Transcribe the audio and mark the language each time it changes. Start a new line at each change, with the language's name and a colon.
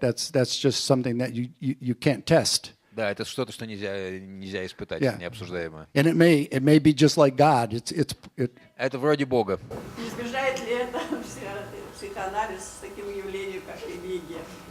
English: That's just something that you can't test.
Russian: Да, это что-то, что нельзя испытать, необсуждаемое.
English: And it may be just like God.
Russian: Это вроде Бога. Не сближает ли это психоанализ с таким явлением, как религия?